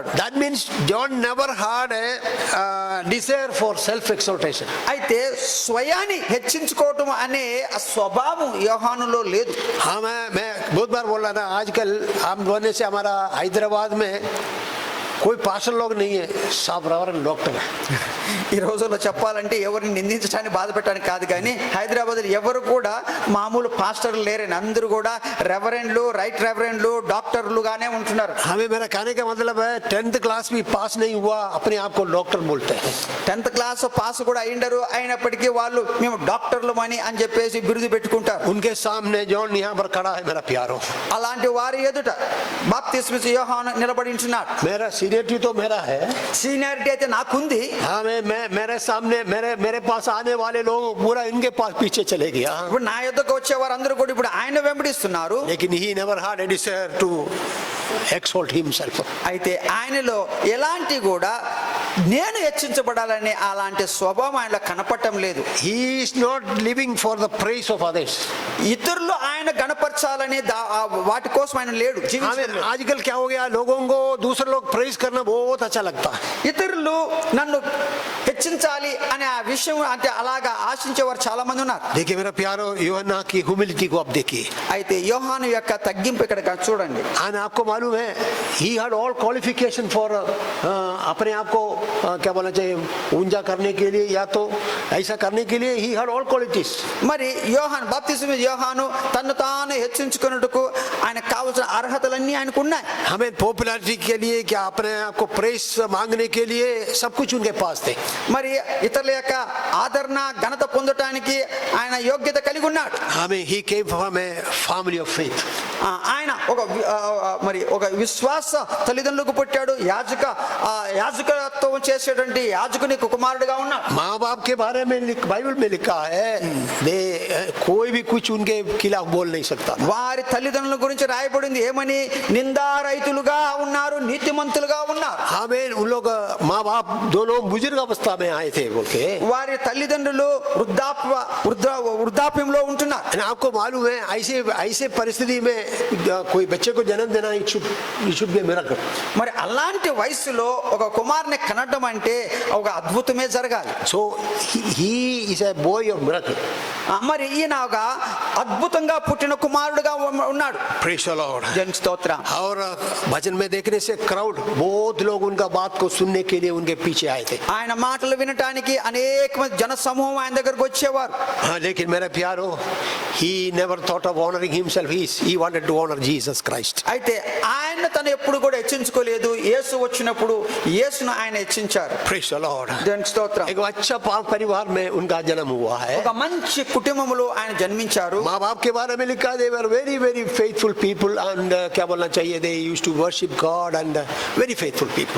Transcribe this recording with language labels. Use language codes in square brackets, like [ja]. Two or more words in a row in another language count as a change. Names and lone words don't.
[en] That means John never had a desire for self exaltation. [te] అయితే స్వయాన్ని హెచ్చించుకోవటం అనే ఆ స్వభావం యోహానులో లేదు. [hi] हाँ, मैं बहुत बार बोल रहा था, आजकल हम बोलने से हमारा हैदराबाद में कोई पास्टर लोग नहीं है, सब [en] reverend doctor [hi] है. [te] ఈ రోజుల్లో చెప్పాలంటే ఎవరిని నిందించడానికి బాధ పెట్టడానికి కాదు, కానీ హైదరాబాద్లో ఎవరు కూడా మామూలు పాస్టర్లు లేరని, అందరూ కూడా రెవరెండ్లు, రైట్ రెవరెండ్లు, డాక్టర్లుగానే ఉంటున్నారు. [hi] हमें मेरा कहने का मतलब है 10th क्लास भी पास नहीं हुआ अपने आप को डॉक्टर बोलते हैं. [te] 10th క్లాస్ పాస్ కూడా అయిండరు, అయినప్పటికీ వాళ్ళు మేము డాక్టర్లు అని చెప్పేసి బిరుదు పెట్టుకుంటారు. [hi] उनके सामने जॉन यहाँ पर खड़ा है मेरा प्यारो. [te] అలాంటి వారి ఎదుట బాప్తిస్మిచ్చే యోహాను నిలబడి ఉంటున్నాడు. [hi] मेरा सीनियरिटी तो मेरा है. [te] సీనియారిటీ అయితే నాకుంది. [hi] हाँ मैं मेरे सामने मेरे पास आने वाले लोग पूरा इनके पास पीछे चले गया. [te] ఇప్పుడు నా ఎదుటకు వచ్చే వారందరూ కూడా ఇప్పుడు ఆయన వెంబడిస్తున్నారు. [en] लेकिन he never had a desire to exalt himself. [te] అయితే ఆయనలో ఎలాంటి కూడా నేను హెచ్చించబడాలని అలాంటి స్వభావం ఆయనలో కనపడటం లేదు. [en] He is not living for the praise of others. [te] ఇతరులు ఆయన గణపరచాలని వాటి కోసం ఆయన లేడు. [hi] हमें आजकल क्या हो गया, लोगों को दूसरे लोग प्रेज करना बहुत अच्छा लगता है. [te] ఇతరులు నన్ను హెచ్చించాలి అనే ఆ విషయం అంటే అలాగా ఆశించేవారు చాలా మంది ఉన్నారు. [hi] देखिए मेरा प्यारो, यूहन्ना की ह्यूमिलिटी को आप देखिए. [te] అయితే యోహాను యొక్క తగ్గింపు ఇక్కడ చూడండి. [hi] और आपको मालूम है [en] he had all qualification [hi] for अपने आप को क्या बोलना चाहिए, ऊंचा करने के लिए या तो ऐसा करने के लिए [en] he had all qualities. [te] మరి యోహాను బాప్తిస్మ యోహాను తన్ను తాను హెచ్చించుకున్నట్టుకు ఆయన కావాల్సిన అర్హతలన్నీ ఆయనకు ఉన్నాయి. [hi] हमें पॉपुलैरिटी के लिए क्या अपने आप को प्रेस मांगने के लिए सब कुछ उनके पास थे. [te] మరి ఇతరుల యొక్క ఆదరణ ఘనత పొందటానికి ఆయన యోగ్యత కలిగి ఉన్నాడు. [en] हमें he came from a family of faith. [te] ఆయన ఒక విశ్వాస తల్లిదండ్రులకు పుట్టాడు. యాజకత్వం చేసేటువంటి యాజకుని కుమారుడుగా ఉన్నాడు. [hi] माँ बाप के बारे में बाइबल में लिखा है कोई भी कुछ उनके खिलाफ बोल नहीं सकता. [te] వారి తల్లిదండ్రుల గురించి రాయబడింది ఏమని, నిందారహితులుగా ఉన్నారు, నీతిమంతులుగా ఉన్నారు. [hi] हमें उन लोग माँ बाप दोनों बुजुर्ग अवस्था में आए थे बोल के. [te] వారి తల్లిదండ్రులు వృద్ధాప్యంలో ఉంటున్నారు. [hi] आपको मालूम है ऐसे परिस्थिति में कोई बच्चे को जन्म देना [en] it should be a miracle. [te] మరి అలాంటి వయసులో ఒక కుమారుని కనడం అంటే ఒక అద్భుతమే జరగాలి. [en] So he is a boy of miracle. [te] మరి ఈయన ఒక అద్భుతంగా పుట్టిన కుమారుడుగా ఉన్నాడు. [en] Praise the Lord. [te] జన్ స్తోత్రం. [hi] और भजन में देखने से क्राउड बहुत लोग उनका बात को सुनने के लिए उनके पीछे आए थे. [te] ఆయన మాటలు వినటానికి అనేక మంది జన సమూహం ఆయన దగ్గరకు వచ్చేవారు. [hi] लेकिन मेरे प्यारो, [en] he never thought of honoring himself. He wanted to honor Jesus Christ. [te] అయితే ఆయన తను ఎప్పుడు కూడా హెచ్చించుకోలేదు. యేసు వచ్చినప్పుడు యేసును ఆయన హెచ్చించారు. [en] Praise the Lord. [te] జన్ స్తోత్రం. [hi] एक अच्छा परिवार में उनका जन्म हुआ है. [te] ఒక మంచి కుటుంబములో ఆయన జన్మించారు. [hi] माँ बाप के बारे में लिखा, [en] they were very very faithful people and [hi] क्या बोलना चाहिए, [en] they used to worship God and very faithful people.